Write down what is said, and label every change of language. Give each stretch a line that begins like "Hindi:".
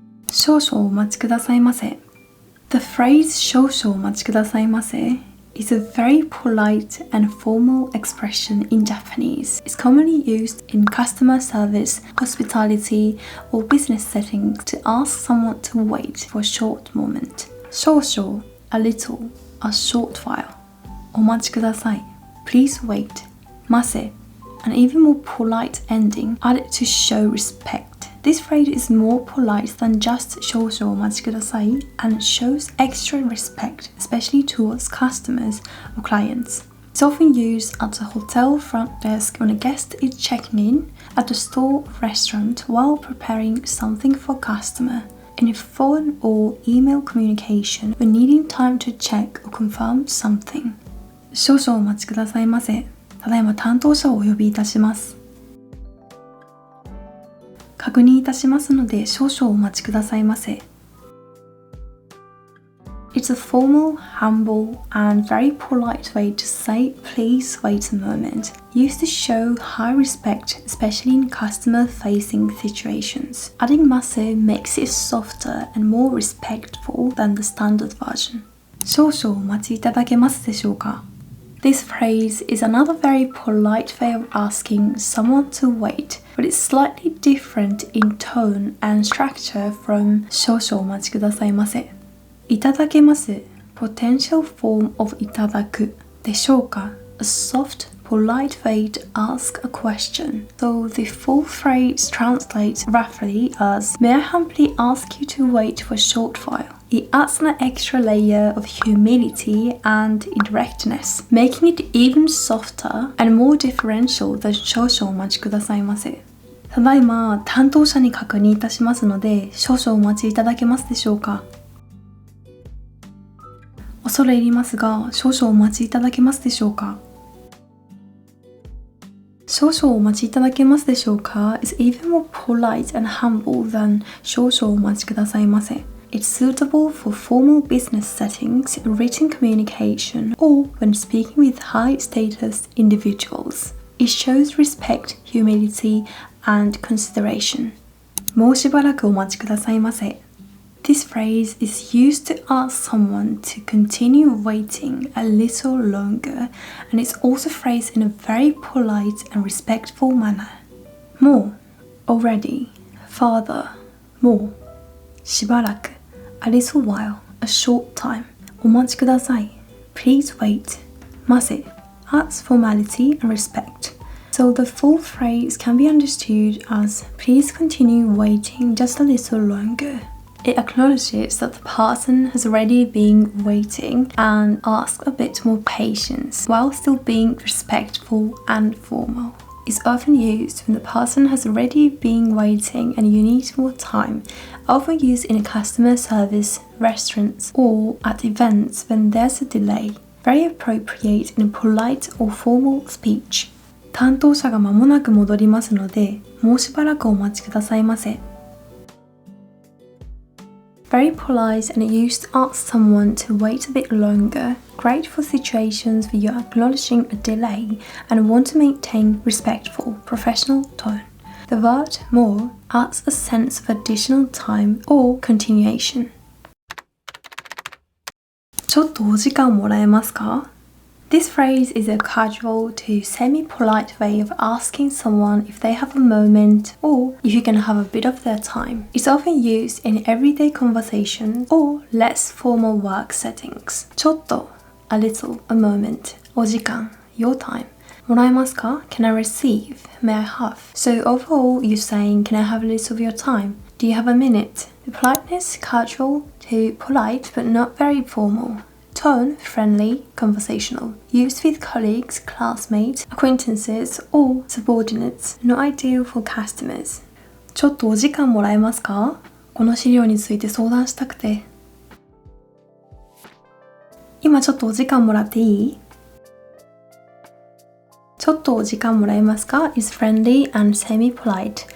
Japanese: 少々お待ちくださいませ。
English: The phrase
Japanese: 少々お待ちくださいませ
English: is a very polite and formal expression in Japanese. It's commonly used in customer service, hospitality, or business settings to ask someone to wait for a short moment. 少々 a little, a short while. お待ちください please wait. ませ an even more polite ending added to show respect.This phrase is more polite than just
Japanese: 少々お待ちください
English: and shows extra respect, especially towards customers or clients. It's often used at a hotel front desk when a guest is checking in, at a store or restaurant while preparing something for a customer, and in phone or email communication when needing time to check or confirm something.
Japanese: 少々お待ちくださいませ。ただいま担当者をお呼びいたします。確認いたしますので少々お待ちくださいませ。
English: It's a formal, humble, and very polite way to say please wait a moment, used to show high respect, especially in customer-facing situations. Adding mase makes it softer and more respectful than the standard version.
Japanese: 少々お待ちいただけますでしょうか？
English: This phrase is another very polite way of asking someone to wait, but it's slightly different in tone and structure from
Japanese: 少々お待ちくださいませ。
English: いただけます potential form of いただくでしょうか a soft, polite way to ask a question. So the full phrase translates roughly as May I humbly ask you to wait for a short while?It adds an extra layer of humility and indirectness, making it even softer and more differential than
Japanese: 少々お待ちくださいませ。ただいま担当者に確認いたしますので少々お待ちいただけますでしょうか？恐れ入りますが少々お待ちいただけますでしょうか？少々お待ちいただけますでしょうか
English: is even more polite and humble than
Japanese: 少々お待ちくださいませ。
English: It's suitable for formal business settings, written communication, or when speaking with high-status individuals. It shows respect, humility, and consideration.
Japanese: もうしばらくお待ちくださいませ。
English: This phrase is used to ask someone to continue waiting a little longer, and it's also phrased in a very polite and respectful manner. もう already, further, more, しばらくA little while, a short time. お待ちください Please wait. ませ adds formality and respect. So the full phrase can be understood as please continue waiting just a little longer. It acknowledges that the person has already been waiting and asks a bit more patience while still being respectful and formal. It's often used when the person has already been waiting and you need more time, often used in customer service, restaurants, or at events when there's a delay. Very appropriate in a polite or formal speech.
Japanese: 担当者が間もなく戻りますので、もうしばらくお待ちくださいませ。
English: Very polite and used to ask someone to wait a bit longer. Great for situations where you're acknowledging a delay and want to maintain respectful, professional tone. The word more adds a sense of additional time or continuation.
Japanese: ちょっとお時間もらえますか?
English: This phrase is a casual to semi-polite way of asking someone if they have a moment or if you can have a bit of their time. It's often used in everyday conversation or less formal work settings. ちょっと a little, a moment, お時間 your time. もらえますか?Can I receive? May I have? So overall, you're saying, can I have a little of your time? Do you have a minute? The politeness, casual to polite but not very formal. Tone, friendly, conversational. Used with colleagues, classmates, acquaintances, or subordinates. Not ideal for customers.
Japanese: ちょっとお時間もらえますか?この資料について相談したくて。今ちょっとお時間もらっていい? ちょっとお時間もらえますか
English: is friendly and semi-polite.